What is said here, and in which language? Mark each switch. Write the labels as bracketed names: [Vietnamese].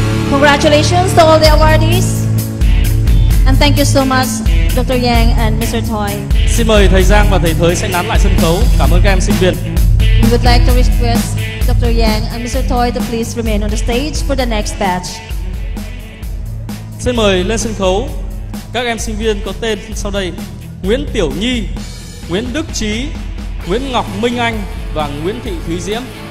[English] Congratulations to all the awardees, and thank you so much, Dr. Yang and Mr. Thoi. [Vietnamese] Xin mời thầy Giang và thầy Thới sẽ nán lại sân khấu. Cảm ơn các em sinh viên. [English] We would like to request Dr. Yang and Mr. Thoi to please remain on the stage for the next batch. [Vietnamese] Xin mời lên sân khấu các em sinh viên có tên sau đây: Nguyễn Tiểu Nhi, Nguyễn Đức Trí, Nguyễn Ngọc Minh Anh và Nguyễn Thị Thúy Diễm.